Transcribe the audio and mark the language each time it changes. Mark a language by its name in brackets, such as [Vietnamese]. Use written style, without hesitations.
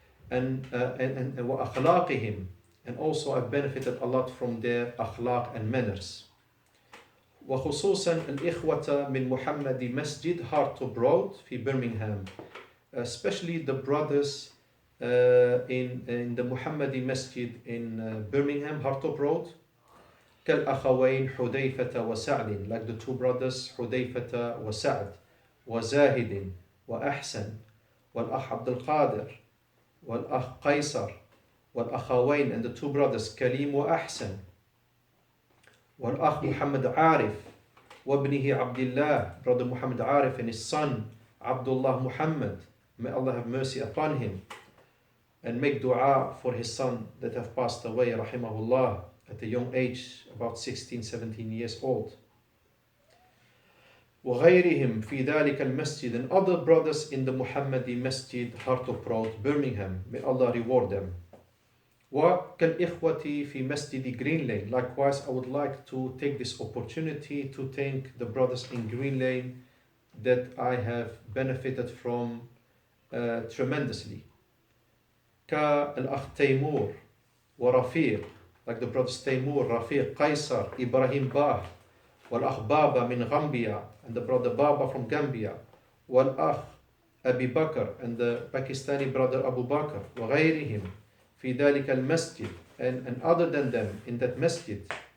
[English] And [Arabic] وأخلاقهم, [English] and also I've benefited a lot from their akhlaq and manners. [Arabic] وخصوصا الإخوة من محمد مسجد [English] Heart of Broad في Birmingham, especially the brothers in the Muhammadi Masjid in Birmingham, Heart of Broad. [Arabic] كالأخوين حذيفة وسعد, [English] like the two brothers [Arabic] حذيفة وسعد, وزاهد وأحسن, والأخ عبد القادر, والأخ قيصر, والأخوين, [English] and the two brothers [Arabic] كريم وأحسن, والأخ محمد عارف, وابنه عبد الله, [English] brother Muhammad Arif and his son Abdullah Muhammad. May Allah have mercy upon him and make dua for his son that have passed away, rahimahullah, at a young age, about 16-17 years old. [Arabic] وغيرهم في ذلك المسجد, [English] and other brothers in the Muhammadi Masjid, Heart of Broad, Birmingham. May Allah reward them. [Arabic] وكالإخوة في مسجد Green Lane. [English] Likewise, I would like to take this opportunity to thank the brothers in Green Lane that I have benefited from tremendously. [Arabic] كالأخ تيمور ورفيق, [English] like the brothers Taymur, Rafiq, Qaisar, Ibrahim Bah, [Arabic] والأخ Baba من Gambia, [English] and the brother Baba from Gambia, [Arabic] والأخ Abi Bakr, [English] and the Pakistani brother Abu Bakr, [Arabic] وغيرهم في ذلك المسجد, [English] and other than them in that masjid.